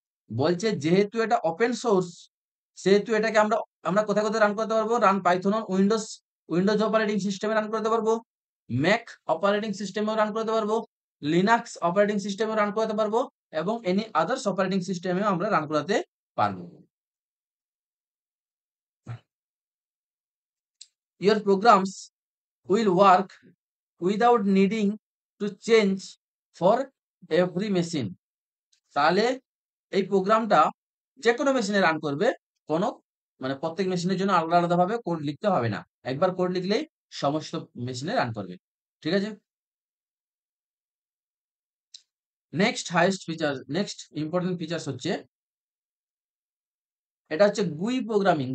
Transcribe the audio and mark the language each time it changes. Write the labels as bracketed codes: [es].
[bn] বলছে যেহেতু এটা ওপেন সোর্স, সেহেতু এটাকে আমরা আমরা কোথায় কোথায় রান করতে পারবো, run Python on Windows, Windows operating সিস্টেমে রান করতে পারবো, ম্যাক অপারেটিং সিস্টেমেও রান করতে পারবো, লিনাক্স অপারেটিং সিস্টেমেও রান করতে পারবো, এবং এনি আদার্স অপারেটিং সিস্টেমেও আমরা রান করাতে পারবো। [en] Your programs will work without needing to change for every machine। [bn] তাহলে এই প্রোগ্রামটা যে কোনো মেশিনে রান করবে, কোনো মানে প্রত্যেক মেশিনের জন্য আলাদা আলাদা ভাবে কোড লিখতে হবে না, একবার কোড লিখলেই সমস্ত মেশিনে রান করবে। ঠিক আছে, নেক্সট ইম্পর্টেন্ট ফিচার্স হচ্ছে, এটা হচ্ছে গুই প্রোগ্রামিং।